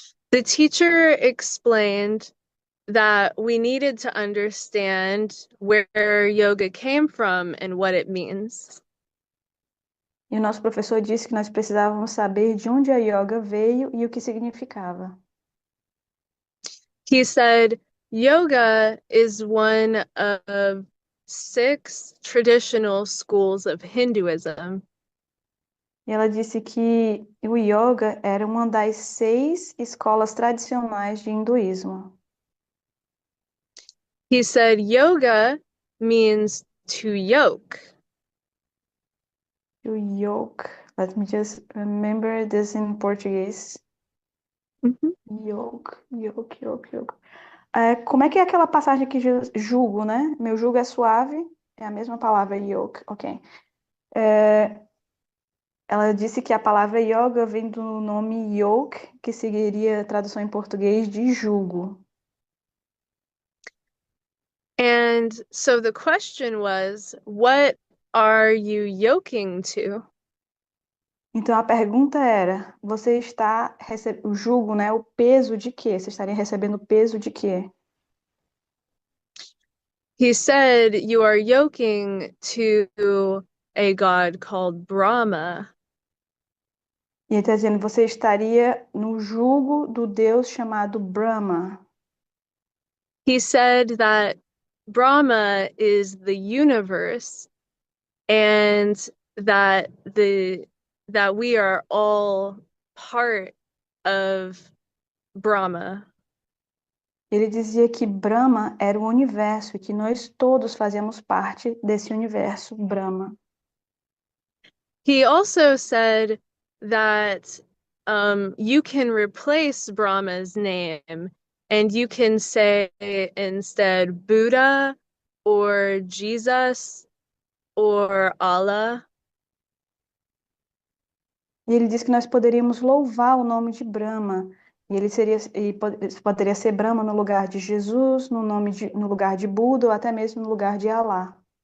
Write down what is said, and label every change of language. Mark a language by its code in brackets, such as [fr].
[en] The teacher explained that we needed to understand where yoga came from and what it means. [pt] E o nosso professor disse que nós precisávamos saber de onde a yoga veio e o que significava. [en] He said, yoga is one of 6 traditional schools of Hinduism. [pt] E ela disse que o yoga era uma das 6 escolas tradicionais de hinduísmo. [en] He said yoga means to yoke. O yoke, let me just remember this in Português. Yoke, yoke, yoke, yoke. [pt] Como é que é aquela passagem que jugo, né? Meu jugo é suave, é a mesma palavra yoke, ok. Ela disse que a palavra yoga vem do nome yoke, que seguiria a tradução em português de jugo. [en] And so the question was, what are you yoking to? [pt] Então a pergunta era: você está recebendo o jugo, né? O peso de quê? Você estaria recebendo o peso de quê? [en] He said you are yoking to a god called Brahma. [pt] E ele está dizendo: você estaria no jugo do Deus chamado Brahma. [en] He said that Brahma is the universe and that we are all part of Brahma. [pt] Ele dizia que Brahma era o universo e que nós todos fazíamos parte desse universo Brahma. [en] He also said that you can replace Brahma's name and you can say instead Buddha or Jesus or Allah. [pt] E ele disse que nós poderíamos louvar o nome de Brahma. E ele poderia ser Brahma no lugar de Jesus, no lugar de Buda ou até mesmo no lugar de Alá.